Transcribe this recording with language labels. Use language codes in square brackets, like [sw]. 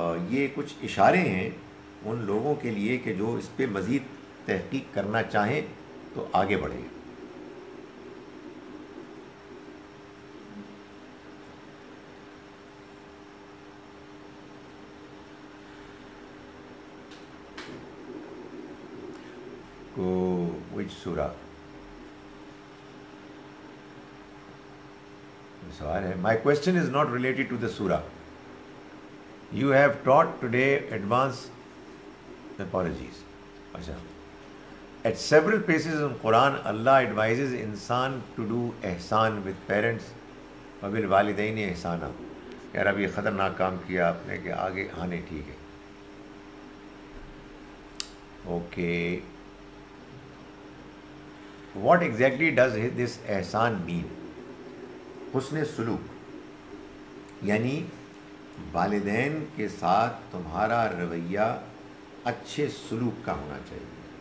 [ur] یہ کچھ اشارے ہیں ان لوگوں کے لیے کہ جو اس پہ مزید تحقیق کرنا چاہیں تو آگے بڑھیں۔ [en] which surah؟ [ur] سوال ہے، [en] my question is not related to the surah. You have taught today advance apologies. اچھا، at several places in Quran Allah advises insan to do ihsan with parents [ar] وبالوالدین احسانا۔ [ur] یار اب یہ خطرناک کام کیا آپ نے کہ آگے آنے، ٹھیک ہے، okay. [en] What exactly does this احسان mean؟ [ur] حسن سلوک، یعنی والدین کے ساتھ تمہارا رویہ اچھے سلوک کا ہونا چاہیے۔